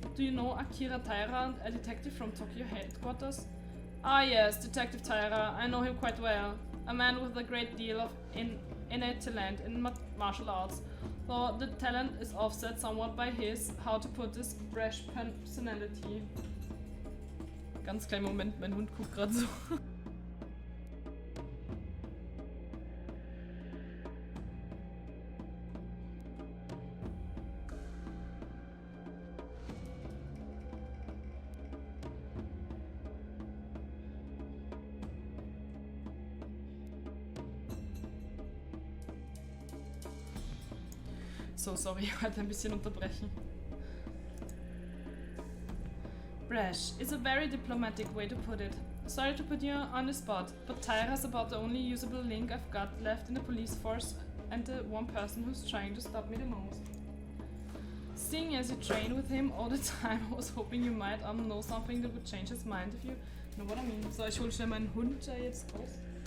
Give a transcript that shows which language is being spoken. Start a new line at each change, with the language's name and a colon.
English: Do you know Akira Taira, a detective from Tokyo headquarters? Ah yes, Detective Taira, I know him quite well. A man with a great deal of innate talent in martial arts. Though the talent is offset somewhat by his, how to put this, brash personality.
German: Ganz kleinen Moment, mein Hund guckt gerade so. So, sorry, ich wollte ein bisschen unterbrechen.
English: Brash is a very diplomatic way to put it. Sorry to put you on the spot, but Taira's about the only usable link I've got left in the police force and the one person who's trying to stop me the most. Seeing as you train with him all the time, I was hoping you might know something that would change his mind if you know what I mean.
German: So, ich hole schnell meinen Hund jetzt raus.